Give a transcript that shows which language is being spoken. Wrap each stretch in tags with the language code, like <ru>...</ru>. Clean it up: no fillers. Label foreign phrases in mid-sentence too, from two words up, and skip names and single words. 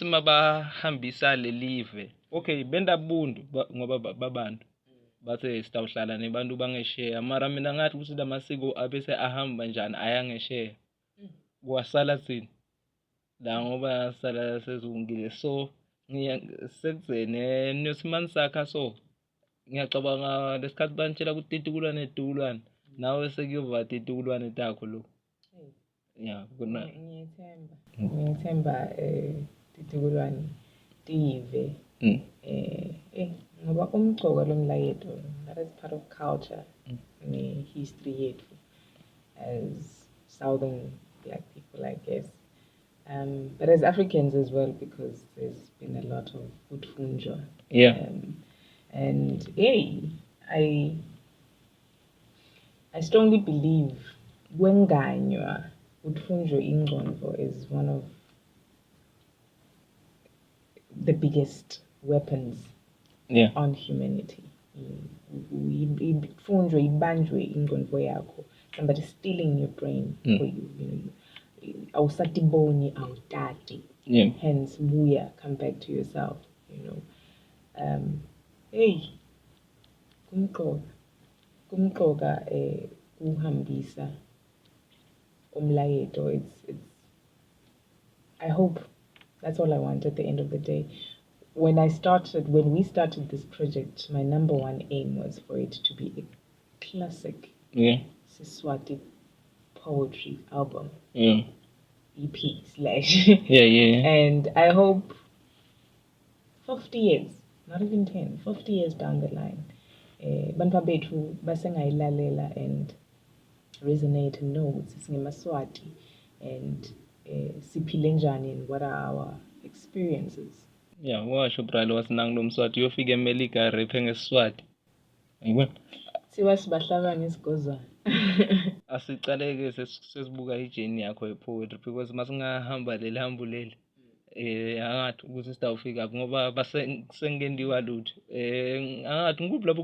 <ss>mabahambisa lelive okay benda bundu ngoba babantu bathe sitawuhlala nebantu bangesheya mara mina ngathi ukuthi lamasiko abese ahamba njani ayangesheya kwasala thini la ngoba sala sezungile so sekudzene nosimani sakha so ngiyacabanga lesikhathi bantshela ukuthi titukulwane titukulwane nawe sekuyova titukulwane takho lo kuna ngiyethemba titukulwane tive ngoba umgcoka lomlayeto</ss> <en>that is part of culture history yethu as southern black people I guess but as Africans as well because there's been a lot of utfunjwa and I strongly believe</en> <ss>wenganywa utfunjwa ingqondo</ss> <en>is one of the biggest weapons on humanity.</en> <ss>Ifunjwe ibanjwe ingqondo yakho.</ss> <en>Somebody stealing your brain for you.</en> <ss>Awusatiboni awutati.</ss> <en>Hence Buya, come back to yourself.</en> <ss>Kumqoka uhambisa umlayeto.</ss> <en>It's I hope that's all I want at the end of the day. When we started this project, my number one aim was for it to be a classic Siswati poetry album. EP / And I hope 50 years, not even 10, 50 years down the line,</en> <ss>bantu bethu basengayilalela</ss> <en>and resonate and know</en> <ss>ukuthi singemaswati</ss> <en>and</en> <ss>siphile njani</ss> <en>and what are our experiences. Yeah,</en> <ss>washo bralo wasinanglo mswati yofika emelika raphe ngesiswati. Ayibona? Siwa sibahlaba ngesigozwana. Asicaleke sesibuka ijeni yakho yepoetry because masingahamba leli hambo leli angathi ukuthi sitawufika ngoba basengendiwa lutho angathi ngikuphi lapho</ss>